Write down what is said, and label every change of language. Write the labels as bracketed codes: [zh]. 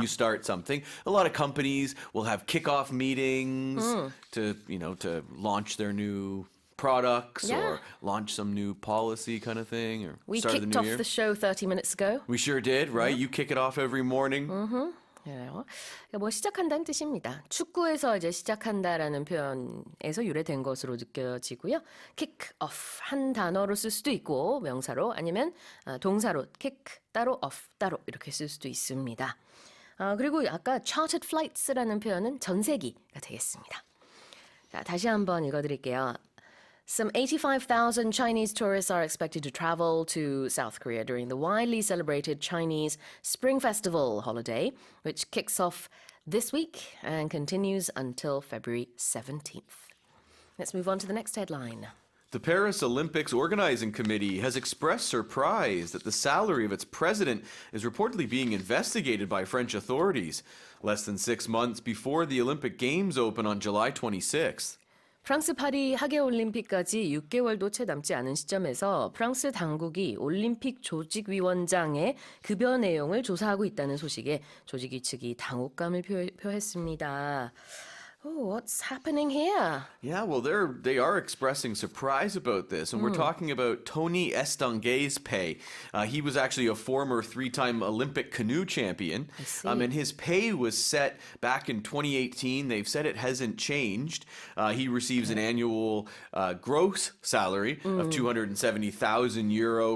[en] you start something. A lot of companies will have kickoff meetings to launch their new products Yeah. or launch some new policy kind of thing or We start of kicked the off new year. the show 30 minutes ago. We sure did, right? You kick it off every morning. [ko] 그래요. 뭐 시작한다는 뜻입니다. 축구에서 이제 시작한다라는 표현에서 유래된 것으로 느껴지고요. kick off 한 단어로 쓸 수도 있고 명사로 아니면 동사로 kick 따로 off 따로 이렇게 쓸 수도 있습니다. 그리고 아까 chartered flights라는 표현은 전세기가 되겠습니다. 자, 다시 한번 읽어드릴게요. [en] Some 85,000 Chinese tourists are expected to travel to South Korea during the widely celebrated Chinese Spring Festival holiday, which kicks off this week and continues until February 17th. Let's move on to the next headline. The Paris Olympics Organizing Committee has expressed surprise that the salary of its president is reportedly being investigated by French authorities, less than 6 months before the Olympic Games open on July 26th. [ko] 프랑스 파리 하계올림픽까지 6개월도 채 남지 않은 시점에서 프랑스 당국이 올림픽 조직위원장의 급여 내용을 조사하고 있다는 소식에 조직위 측이 당혹감을 표했습니다. [en] Oh, what's happening here? Yeah, well, they are expressing surprise about this, and we're talking about Tony Estanguet's pay. He was actually a former 3-time Olympic canoe champion, I see. and his pay was set back in 2018. They've said it hasn't changed. He receives an annual gross salary of 270,000 euro.